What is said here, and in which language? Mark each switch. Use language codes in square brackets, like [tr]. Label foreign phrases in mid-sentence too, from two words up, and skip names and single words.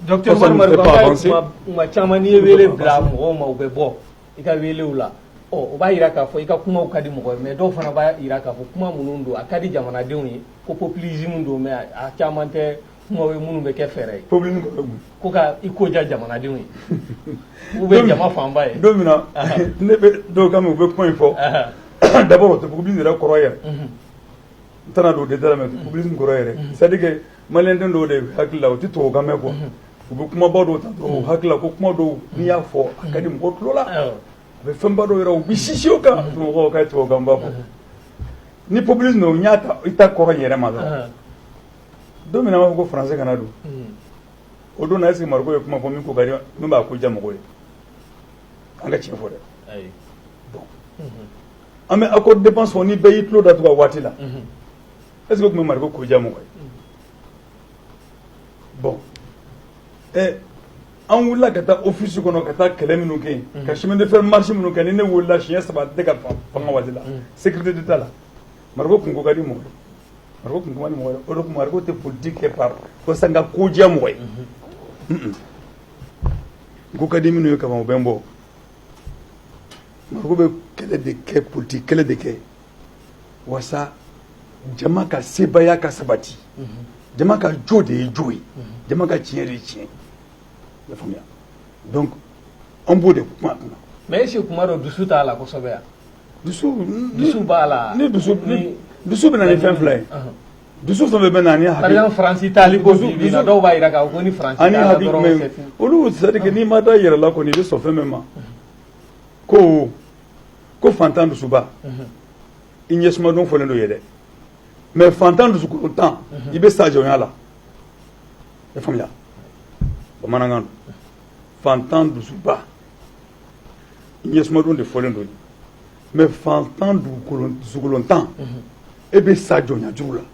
[bm] docteur Marimari kuma caman n'i ye wele bila mɔgɔw ma u bɛ bɔ i ka welew la o b'a jira k'a fɔ i ka kumaw ka di mɔgɔ ye mais dɔw fana b'a jira k'a fɔ kuma minnu don a ka di jamanadenw ye ko populisme don mais a caman tɛ kumaw ye minnu bɛ kɛ fɛɛrɛ ye populisme ko ka i ko ja jamanadenw ye u bɛ jama fanba ye don min na ne bɛ dɔw kan u bɛ kuma in fɔ d'abord o tɛ populisme yɛrɛ kɔrɔ yɛrɛ n tɛna don détail la mais populisme kɔrɔ yɛrɛ [fr] c'est à dire que [bm] maliyɛnden dɔw de hakili la u tɛ tubabukan mɛn quoi u bɛ kumaba dɔw ta dɔrɔn u hakili la ko kuma dɔw n'i y'a fɔ a ka di mɔgɔ tulo la a bɛ fɛnba dɔw yɛrɛ u bɛ sisi o kan mɔgɔw ka tubabukan ba fɔ ni populisme o n y'a ta i ta kɔrɔ yɛrɛ ma dɔrɔn don min na b'a fɔ ko français kana don o don na [fr] est-ce que [bm] Mariko ye kuma fɔ min ko ka di min b'a ko ja mɔgɔw ye an ka tiɲɛ fɔ dɛ bon an bɛ [fr] accord de dépense [bm] fɔ ni bɛɛ y'i tulo datugu a waati la [fr] est-ce que [bm] o tun bɛ Mariko ko ja mɔgɔ ye bon an wulila ka taa office kɔnɔ ka taa kɛlɛ minnu kɛ yen ka [fr] chemin de fer marche [bm] minnu kɛ ni ne wulila siɲɛ 3 tɛ ka fanga waati la [fr] sécurité d'État [bm] la Mariko kun ko ka di mɔgɔ ye Mariko kun kuma ni mɔgɔ ye o de kun Mariko tɛ politique kɛ par ko sa n ka ko diya mɔgɔ ye ko ka di minnu ye kaban o bɛ n bɔ Mariko bɛ kɛlɛ de kɛ politique kɛlɛ de kɛ wasa jama ka sebaya ka sabati jama ka jo de ye jo ye jama ka tiɲɛ de ye tiɲɛ i y'a faamuya donc an b'o de kuma kunna [fr] mais est-ce que [bm] kuma dɔ dusu t'a la kosɛbɛ yan dusu b'a la ni dusu bɛ na ni fɛn fila ye dusu fɛn bɛɛ bɛ na ni hakili par exemple Faransi taali ko bi na dɔw b'a jira k'a fɔ ko ni Faransi taala dɔrɔn olu [fr] c'est à dire que [bm] n'i ma da i yɛrɛ la kɔni i bɛ sɔn fɛn bɛɛ ma ko fantan dusuba i ɲɛsumadon fɔlen dɔ ye dɛ mais fantan dusukuntan i bɛ sa jɔnya la i y'a faamuya bamanankan don fantan dusuba i ɲɛsumadon de fɔlen dɔ ye mais fantan dusukolontan e bɛ sa jɔnya juru la.